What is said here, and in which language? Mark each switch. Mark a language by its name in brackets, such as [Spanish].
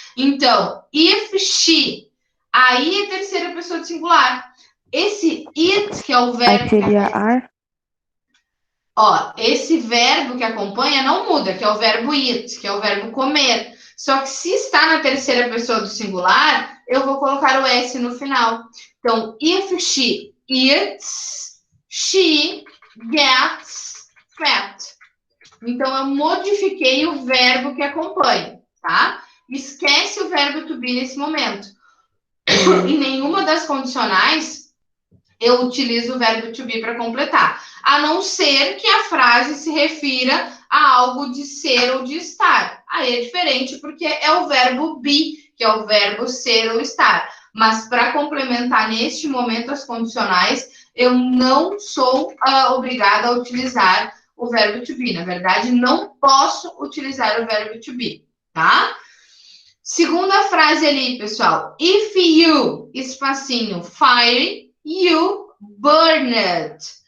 [Portuguese] Então, [English] if she, [Portuguese] aí é terceira pessoa de singular. Esse it, que é o verbo... Aí seria are? Ó, esse verbo que acompanha não muda, que é o verbo eat, que é o verbo comer. Só que se está na terceira pessoa do singular, eu vou colocar o S no final. Então, [English] if she eats, she gets fat. [Portuguese] Então, eu modifiquei o verbo que acompanha, tá? Esquece o verbo to be nesse momento. Em nenhuma das condicionais, eu utilizo o verbo to be para completar. A não ser que a frase se refira a algo de ser ou de estar. Aí é diferente, porque é o verbo be, que é o verbo ser ou estar. Mas para complementar neste momento as condicionais, eu não sou obrigada a utilizar o verbo to be. Na verdade, não posso utilizar o verbo to be, tá? Segunda frase ali, pessoal. [English] If you, [Portuguese] espacinho, [English] fire, you burn it.